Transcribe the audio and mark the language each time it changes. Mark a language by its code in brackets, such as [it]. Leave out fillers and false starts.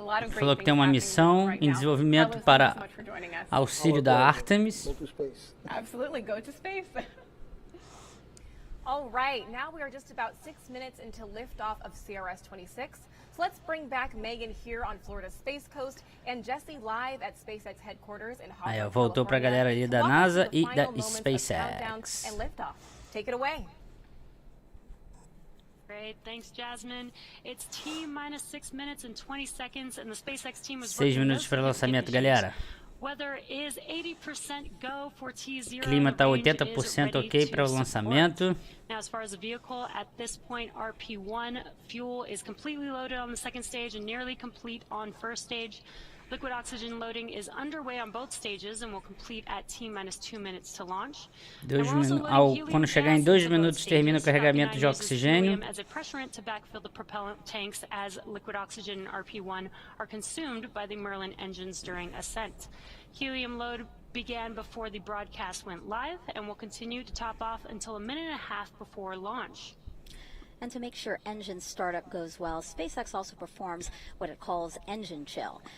[pt] Falou que tem uma missão em desenvolvimento para auxílio da Artemis. [en] Absolutely, go to space. All right, now we are just about 6 minutes into liftoff of CRS-26. So let's bring back Megan here on Florida's Space Coast and Jessie live at SpaceX headquarters in Hollywood. [pt] Aí, ó, voltou pra galera ali da NASA e da SpaceX. [en] And liftoff. Take it away. Great, thanks, Jasmine. It's T-minus 6 minutes and 20 seconds, and the SpaceX team was [pt] 6 minutos para o lançamento, galera. [en] Weather is 80% go for T0. [pt] Clima tá 80% ok para o lançamento. [en] Now, as far as the vehicle, at this point, RP1 fuel is completely loaded on the second stage and nearly complete on first stage. Liquid oxygen loading is underway on both stages and will complete at T-minus 2 minutes to launch. [pt] Quando chegar em 2 minutos, termina o carregamento de oxigênio. [en] As a pressurant to backfill the propellant tanks as liquid oxygen and RP-1 are consumed by the Merlin engines during ascent. Helium load began before the broadcast went live and will continue to top off until a minute and a half before launch. And to make sure engine startup goes well, SpaceX also performs what it calls engine chill.